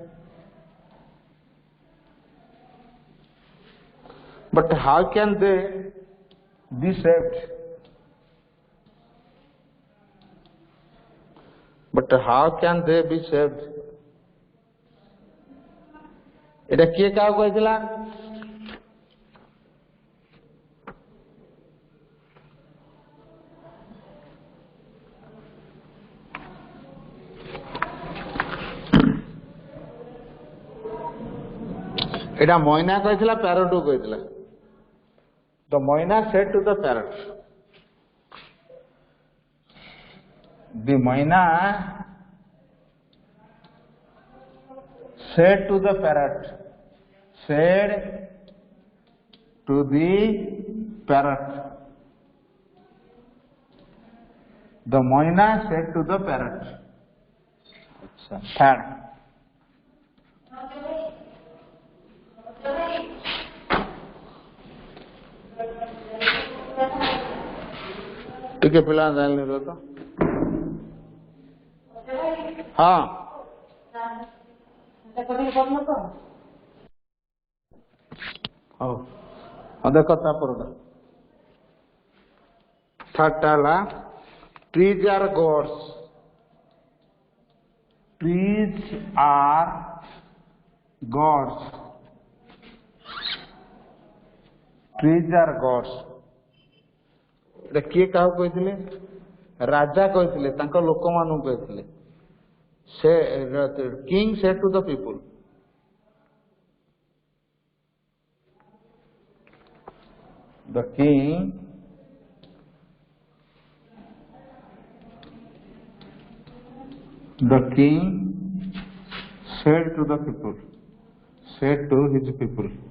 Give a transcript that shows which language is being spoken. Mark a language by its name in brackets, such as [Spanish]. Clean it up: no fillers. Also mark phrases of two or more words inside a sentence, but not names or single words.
[English] But how can they be saved? But how can they be saved? [Odia] এটা କିଏ କାହାକୁ କହିଥିଲା? এটা ময়না କହିଥିଲା ପ୍ୟାରଟକୁ କହିଥିଲା। [English] The moina said to the parrot. The moina said to the parrot. Said to the parrot. The moina said to the parrot. Third. [Odia] ଟିକେ ପିଲା ଜାଣିଲି ରୁହ ତ। ହଁ ହଉ ହଁ ଦେଖ ତାପରଟା ଥାର୍ଡଟା ହେଲା [English] trees are gods. Trees are gods. Trees are gods. [Odia] এটা କିଏ କାହାକୁ କହିଥିଲେ? ରାଜା କହିଥିଲେ ତାଙ୍କ ଲୋକମାନଙ୍କୁ କହିଥିଲେ। [English] The king said to the people. The king said to the people, said to his people.